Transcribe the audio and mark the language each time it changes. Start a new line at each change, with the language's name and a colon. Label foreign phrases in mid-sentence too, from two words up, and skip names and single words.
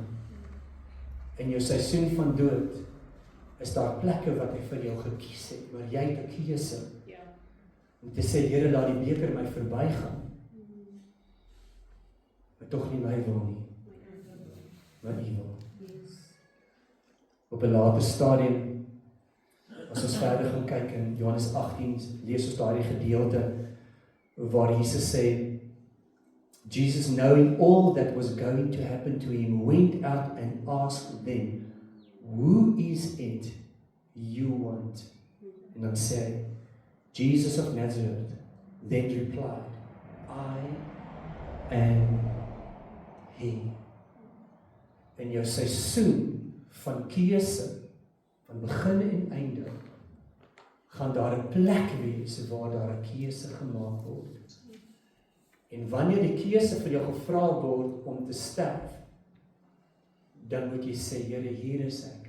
Afrikaans: In jou seisoen van dood is daar plekke wat hy vir jou gekies het, maar jy het 'n keuse om te sê, Here, laat die beker my verbygaan, maar tog nie my wil nie, maar U wil. Op 'n later stadium, as ons verder gaan kyk in Johannes 18, lees ons daardie gedeelte waar Jesus sê, Jesus,
English: knowing all that was going to happen to him, went out and asked them, who is it you want?
Afrikaans: En dan sê, Jesus of Nazareth,
English: then replied, I am he.
Afrikaans: In jou seisoen van keuse, van begin en einde, gaan daar 'n plek wees waar daar 'n keuse gemaak word. En wanneer die keuse vir jou gevra word om te sterf, dan moet jy sê, Here, hier is ek.